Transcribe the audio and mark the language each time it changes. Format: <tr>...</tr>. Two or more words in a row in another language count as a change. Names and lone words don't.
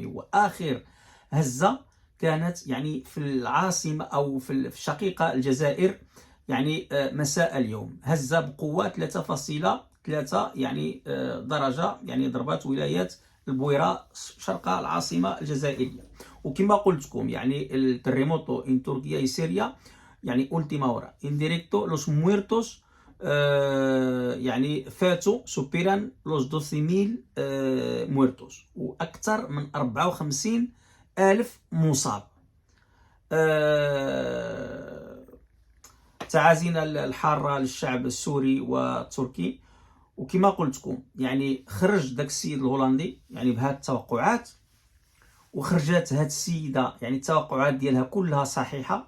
<ar>وآخر هزة كانت يعني في العاصمة أو في الشقيقة الجزائر يعني مساء اليوم، هزة بقوة 3.3 يعني درجة، يعني ضربات ولاية البويرة شرق العاصمة الجزائرية. وكما قلت لكم يعني التريموتو ان تركيا</ar> <es>y Siria</es> <ar>يعني</ar> <es>última hora en directo los muertos</es> <ar>يعني فاتوا سوبران</ar> <es>los 12,000 muertos</es> <ar>وأكثر من 54,000 مصاب. تعازينا الحارة للشعب السوري والتركي. وكما قلت لكم يعني خرج داك السيد الهولندي يعني بهاد التوقعات، وخرجت هاد السيدة يعني التوقعات ديالها كلها صحيحة.</ar>